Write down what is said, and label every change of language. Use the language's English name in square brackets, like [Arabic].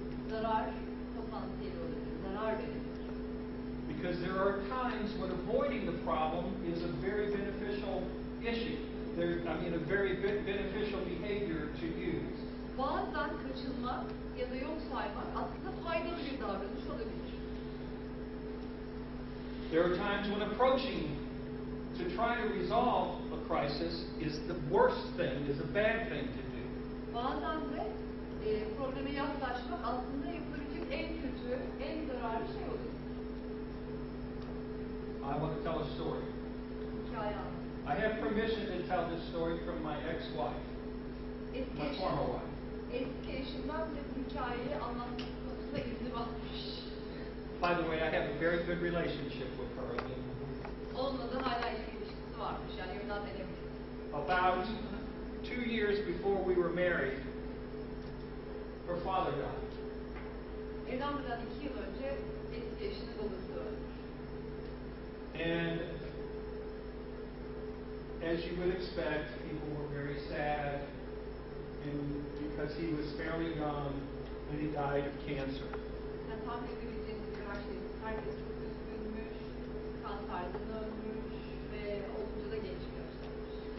[Turkish] Zarar potansiyeli olabilir, zarar verebilir. [English] Because there are times when avoiding the problem is a very beneficial issue. A very beneficial behavior to use. [Turkish] Bazen kaçınmak ya da yok saymak aslında faydalı bir davranış olabilir. [English] There are times when approaching to try to resolve a crisis is the worst thing, is a bad thing to do. [Turkish] Bazen de probleme yaklaşmak aslında yapılabilecek en kötü, en zararlı şey olur. [English] I want to tell a story. [Turkish] Hikaye anlatmak. [English] I have permission to tell this story from my ex-wife, my former wife. [Turkish] Eski eşimden de bu hikayeyi anlatmasına izni varmış. [English] By the way, I have a very good relationship with her. [Turkish] Onunla da hala iyi ilişkisi varmış, yani yönden edebilir. [English] About 2 years before we were married, her father died. [Turkish] Evlenmeden 2 yıl önce eski eşinin babası ölmüş. [English] And as you would expect, people were very sad, and because he was fairly young and he died of cancer. [Turkish] Yani tahmin edebileceğiniz gibi herkes çok üzgünmüş, kanserden ölmüş ve oldukça da genç yaşlanmış.